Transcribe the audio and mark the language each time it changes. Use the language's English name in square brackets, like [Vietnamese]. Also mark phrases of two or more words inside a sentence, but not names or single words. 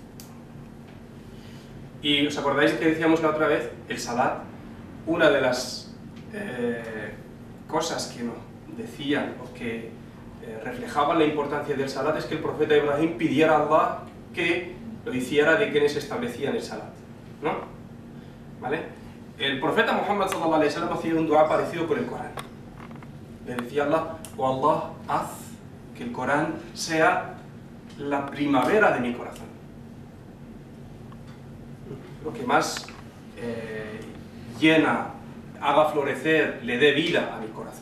[Spanish] Y os acordáis que decíamos la otra vez, el Salat, una de las cosas que nos decían o que reflejaban la importancia del Salat es que el profeta Ibrahim pidiera a Allah que lo hiciera de quienes establecían el Salat, ¿no? ¿Vale? El profeta Muhammad [Arabic] صلى الله عليه وسلم [Spanish] hacía un dua parecido con el Corán. Le decía a Allah, oh Allah, haz que el Corán sea la primavera de mi corazón. Lo que más llena, haga florecer, le dé vida a mi corazón.